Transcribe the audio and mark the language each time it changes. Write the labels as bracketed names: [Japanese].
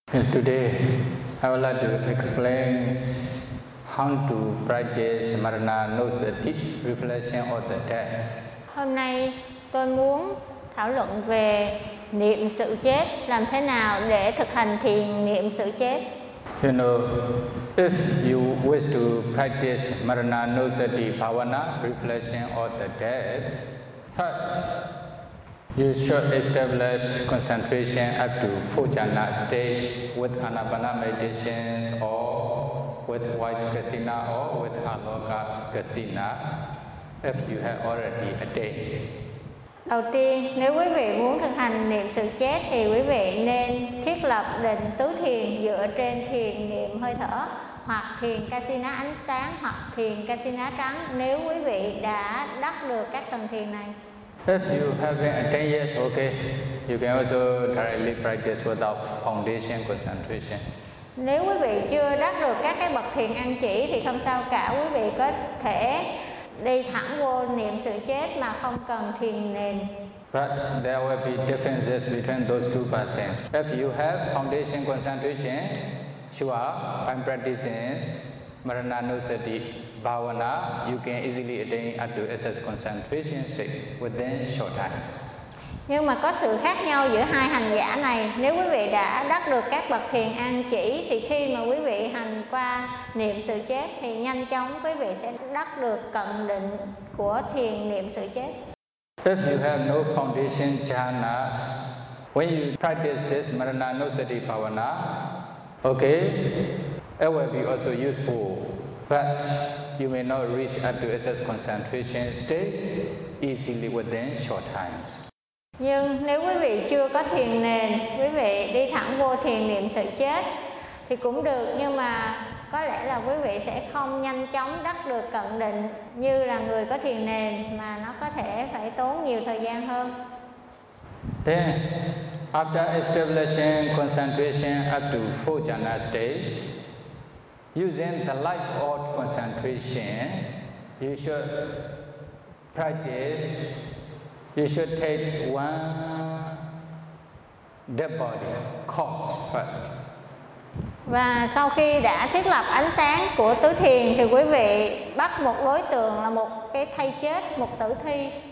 [English] Today, I would like to explain how to practice Marana Anusati, reflection of the death. [Vietnamese] Hôm nay, tôi muốn thảo luận về niệm sự chết, làm thế nào để thực hành thiền niệm sự chết. [English] You know, if you wish to practice Marana Anusati Bhavana, reflection of the death, first, you should establish concentration up to Fujana stage with Anapana meditation or with White Kasina or with Aloka Kasina if you have already attained. [Vietnamese] Đầu tiên, nếu quý vị muốn thực hành niệm sự chết thì quý vị nên thiết lập định tứ thiền dựa trên thiền niệm hơi thở hoặc thiền Kasina ánh sáng hoặc thiền Kasina trắng nếu quý vị đã đắc được các tầng thiền này. [English] If you have been attained, yes, okay. You can also directly practice without foundation concentration. [Vietnamese] Nếu quý vị chưa đắc được các cái bậc thiền an chỉ thì không sao cả, quý vị có thể đi thẳng vô niệm sự chết mà không cần thiền nền. [English] But there will be differences between those two persons. If you have foundation concentration, sure, by practicing Marana Anusati Bhavana, you can easily attain up to SS concentration state within short times. [Vietnamese] Nhưng mà có sự khác nhau giữa hai hành giả này. Nếu quý vị đã đắc được các bậc thiền an chỉ thì khi mà quý vị hành qua niệm sự chết thì nhanh chóng quý vị sẽ đắc được cận định của thiền niệm sự chết. [English] If you have no foundation jhanas, when you practice this Marana Anusati Bhavana, okay, it will be also useful, but you may not reach up to SS concentration state easily within short times. [Vietnamese] Nhưng nếu quý vị chưa có thiền nền, quý vị đi thẳng vô thiền niệm sự chết thì cũng được, nhưng mà có lẽ là quý vị sẽ không nhanh chóng đắc được cận định như là người có thiền nền, mà nó có thể phải tốn nhiều thời gian hơn. [English] Then, after establishing concentration up to Fujana stage, using the light of concentration, you should practice, you should take one dead body corpse first. [Vietnamese] Và sau khi đã thiết lập ánh sáng của tứ thiền thì quý vị bắt một đối tượng là một cái thây chết, một tử thi.